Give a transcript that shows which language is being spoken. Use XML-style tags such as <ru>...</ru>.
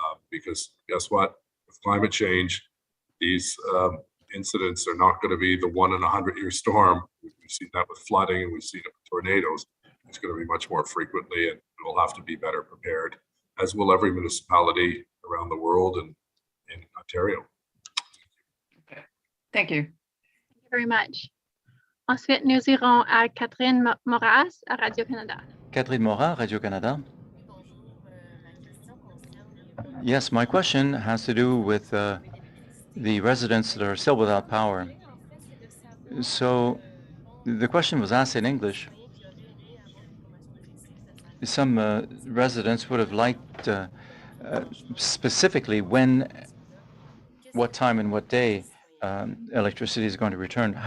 <en>Because guess what? With climate change, these incidents are not going to be the 1 in 100-year storm. We've seen that with flooding, and we've seen it with tornadoes. It's going to be much more frequently, and we'll have to be better prepared, as will every municipality around the world and in Ontario. Okay. Thank you. Thank you very much.</en> <fr>Ensuite, nous irons à Catherine Moras à Radio-Canada. Catherine Morat, Radio-Canada.</fr> <en>Yes, my question has to do with the residents that are still without power. So the question was asked in English. Some residents would have liked specifically what time and what day electricity is going to return.</en>